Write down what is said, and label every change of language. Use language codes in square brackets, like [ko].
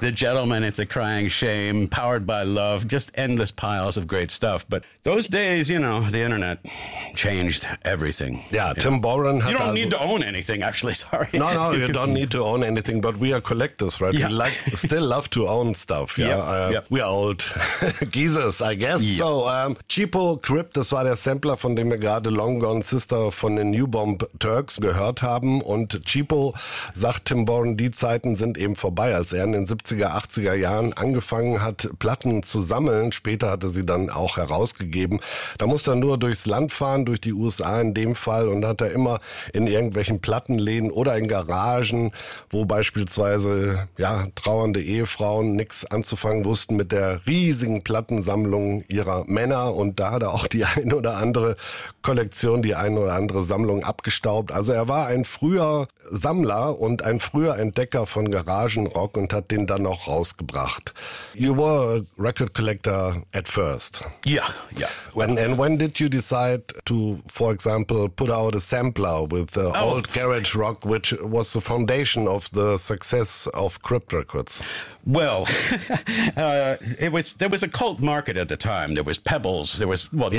[en] The Gentleman, It's a Crying Shame, Powered by Love, just endless piles of great stuff. But those days, you know, the internet changed everything. Yeah, Tim Warren. You don't need to own anything, actually, sorry. No, you don't need to own anything, but we are collectors, right? Yeah. We still love to own stuff. Yeah, we are old geezers, I guess. [de] Yep. So, Cheapo Crypt, das war der Sampler, von dem wir gerade Long Gone Sister von den New Bomb Turks gehört haben. Und Cheapo sagt Tim Warren, die Zeiten sind eben vorbei. Als er in den 70er, 80er Jahren angefangen hat, Platten zu sammeln, später hat er sie dann auch herausgegeben, da musste er nur durchs Land fahren, durch die USA in dem Fall, und hat er immer in irgendwelchen Plattenläden oder in Garagen, wo beispielsweise trauernde Ehefrauen nichts anzufangen wussten mit der riesigen Plattensammlung ihrer Männer, und da hat er auch die ein oder andere Kollektion, die ein oder andere Sammlung abgestaubt. Also er war ein früher Sammler und ein früher Entdecker von Garagenrock und hat den dann auch rausgebracht. [en] You were a record collector at first. Yeah, yeah. When did you decide to, for example, put out a sampler with the old garage rock, which was the foundation of the success of Crypt Records? Well, there was a cult market at the time. There was Pebbles. There was, well, yes.